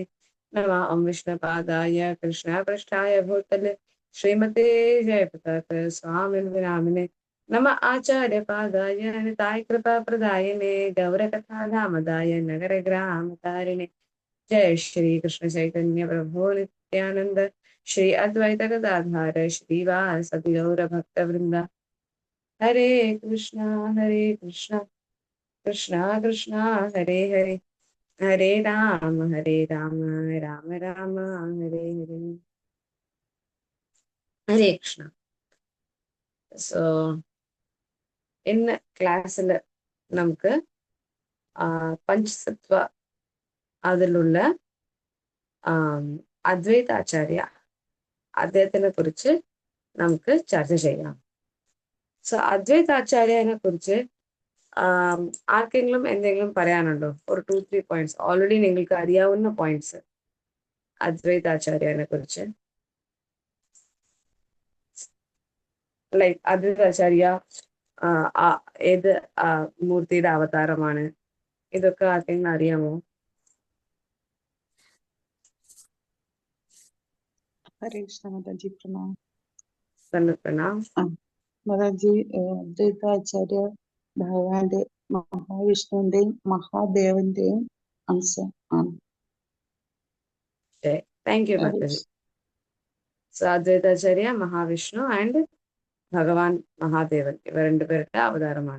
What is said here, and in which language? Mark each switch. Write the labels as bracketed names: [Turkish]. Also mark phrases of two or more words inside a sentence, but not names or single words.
[Sanskrit] नमः ओं विष्णुपादाय कृष्णपृष्ठाय भूतले श्रीमते जयप्रकाश स्वामिनिति नामिने नमः आचार्यपादाय निताय कृपाप्रदायिने गौरकथाधामदाय नगरग्रामतारिणे जय श्री कृष्ण चैतन्य प्रभु नित्यानंद श्री अद्वैत गदाधर श्रीवासदि गौर भक्तवृंद हरे कृष्णा कृष्णा कृष्णा हरे हरे हरे राम राम राम हरे हरे हरे कृष्ण. [Malayalam] സോ ഇന്ന് ക്ലാസ്സിൽ നമുക്ക് പഞ്ചസത്വ അതിലുള്ള അദ്വൈതാചാര്യ അദ്ദേഹത്തിനെ കുറിച്ച് നമുക്ക് ചർച്ച ചെയ്യാം. സോ അദ്വൈതാചാര്യനെ കുറിച്ച് ആർക്കെങ്കിലും എന്തെങ്കിലും പറയാനുണ്ടോ? ഒരു 2-3 പോയിന്റ്സ് ഓൾറെഡി നിങ്ങൾക്ക് അറിയാവുന്ന പോയിന്റ്സ് അദ്വൈതാചാര്യനെ കുറിച്ച്. ലൈക്ക് അദ്വൈതാചാര്യ ഏത് മൂർത്തിയുടെ അവതാരമാണ്, ഇതൊക്കെ ആർക്കെങ്കിലും അറിയാമോ? [Hindi] हरे कृष्ण माताजी प्रणाम. [Malayalam] പ്രണാം. മാതാജി, അദ്വൈതാചാര്യ ഭഗവാന്റെ മഹാവിഷ്ണുവിന്റെയും മഹാദേവന്റെയും അംശം ആണ്. [English] thank you മാതാജി. [Malayalam] സോ അദ്വൈതാചാര്യ മഹാവിഷ്ണു ആൻഡ് ഭഗവാൻ മഹാദേവൻ ഇവർ രണ്ടുപേരുടെ അവതാരമാണ്.